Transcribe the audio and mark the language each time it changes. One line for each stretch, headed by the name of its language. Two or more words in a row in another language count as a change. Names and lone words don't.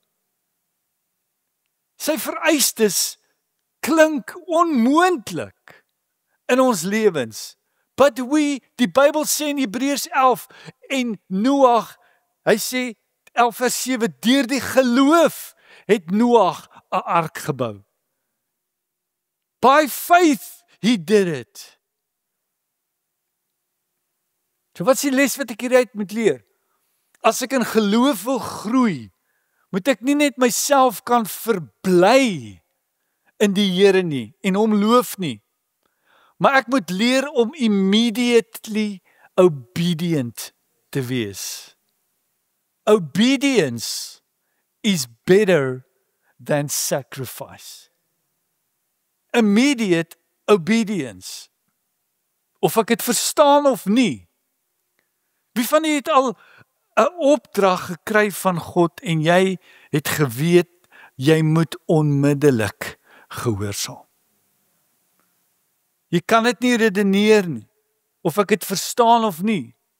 Afrikaans: Sy vereistes klink onmoontlik in ons lewens. But die Bybel sê in Hebreërs 11 en Noag, hy sê 11 vers 7, deur die geloof het Noag 'n ark gebou.
English: By faith he did it.
Afrikaans: So wat is die les wat ek hieruit moet leer? As ek in geloof wil groei, moet ek nie net myself kan verbly in die Here nie en hom loof nie, maar ek moet leer om
English: immediately obedient
Afrikaans: te wees.
English: Obedience is better than sacrifice. Immediate obedience.
Afrikaans: Of ek het verstaan of nie. Wie van julle het al 'n opdrag gekry van God en jy het geweet jy moet onmiddellik gehoorsaam? Jy kan dit nie redeneer nie, of ek het verstaan of nie.